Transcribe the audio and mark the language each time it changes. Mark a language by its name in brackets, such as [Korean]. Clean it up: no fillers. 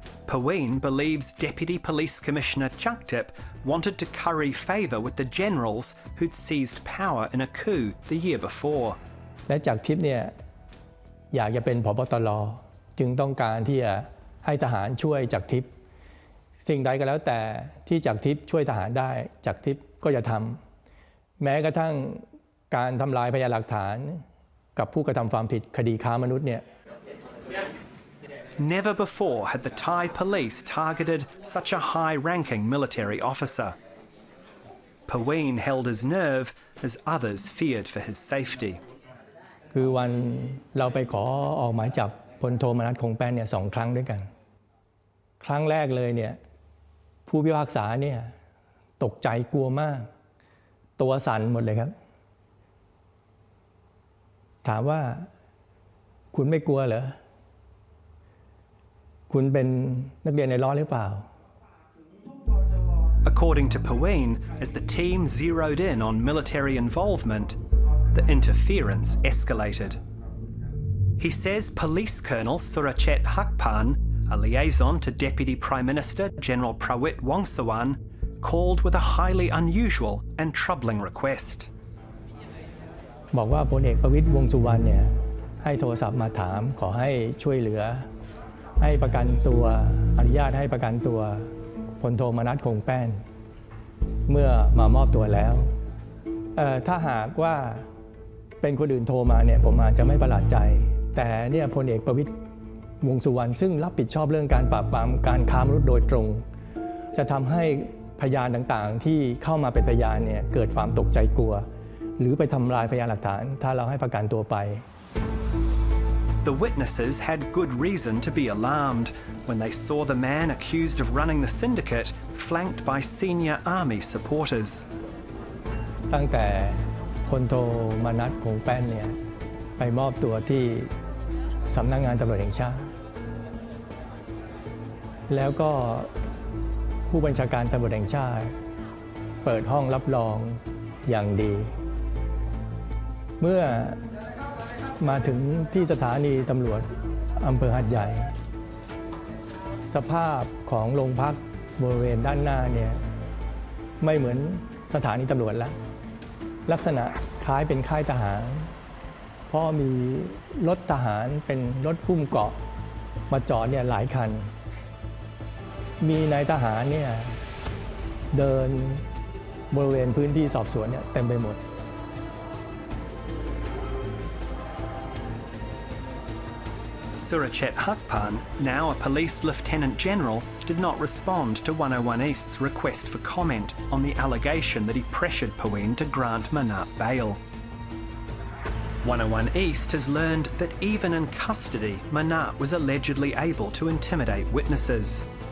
[English] Paween believes Deputy Police Commissioner Chakdep wanted to curry favour with the generals who'd seized power in a coup the year before. [Thai] และจากทิพย์เนี่ยอยากจะเป็นผบตรจึงต้องการที่จะให้ทหารช่วยจากทิพย์สิ่งใดก็แล้วแต่ที่จากทิพย์ช่วยทหารได้จากทิพย์ก็จะทำแม้กระทั่ง การทำลายพยานหลักฐานกับผู้กระทำความผิดคดีค้ามนุษย์เนี่ย [English] Never before had the Thai police targeted such a high-ranking military officer. Paween held his nerve as others feared for his safety. [Thai] คือวันเราไปขอออกหมายจับพลโทมนัสคงแป้นเนี่ย2 ครั้งด้วยกันครั้งแรกเลยเนี่ยผู้พิพากษาเนี่ยตกใจกลัวมากตัวสั่นหมดเลยครับถามว่าคุณไม่กลัวเหรอคุณเป็นนักเรียนในร้อนหรือเปล่า [English] According to Paween, as the team zeroed in on military involvement, the interference escalated. He says Police Colonel Surachet Hakpan, a liaison to Deputy Prime Minister General Prawit Wongsawan, called with a highly unusual and troubling request. [Thai] บอกว่าพลเอกประวิตรวงษ์สุวรรณเนี่ยให้โทรศัพท์มาถามขอให้ช่วยเหลือให้ประกันตัวอนุญาตให้ประกันตัวพลโทมนัสคงแป้นเมื่อมามอบตัวแล้ว ถ้าหากว่าเป็นคนอื่นโทรมาเนี่ยผมอาจจะไม่ประหลาดใจแต่เนี่ยพลเอกประวิตรวงษ์สุวรรณซึ่งรับผิดชอบเรื่องการปราบปรามการค้ามนุษย์โดยตรงจะทำให้พยานต่างๆที่เข้ามาเป็นพยานเนี่ยเกิดความตกใจกลัวหรือไปทำลายพยานหลักฐานถ้าเราให้ประกันตัวไป [English] The witnesses had good reason to be alarmed when they saw the man accused of running the syndicate flanked by senior army supporters. [Thai] ตั้งแต่พลโทมนัสคงแป้นเนี่ยไปมอบตัวที่สำนักงานตำรวจแห่งชาติแล้วก็ผู้บัญชาการตำรวจแห่งชาติเปิดห้องรับรองอย่างดี เมื่อมาถึงที่สถานีตำรวจอำเภอหาดใหญ่สภาพของโรงพักบริเวณด้านหน้าเนี่ยไม่เหมือนสถานีตำรวจแล้วลักษณะคล้ายเป็นค่ายทหารเพราะมีรถทหารเป็นรถหุ้มเกราะมาจอดเนี่ยหลายคันมีนายทหารเนี่ยเดินบริเวณพื้นที่สอบสวนเนี่ยเต็มไปหมด [English] Surachet Hakpan, now a police lieutenant general, did not respond to 101 East's request for comment on the allegation that he pressured Paween to grant Manat bail. 101 East has learned that even in custody, Manat was allegedly able to intimidate witnesses.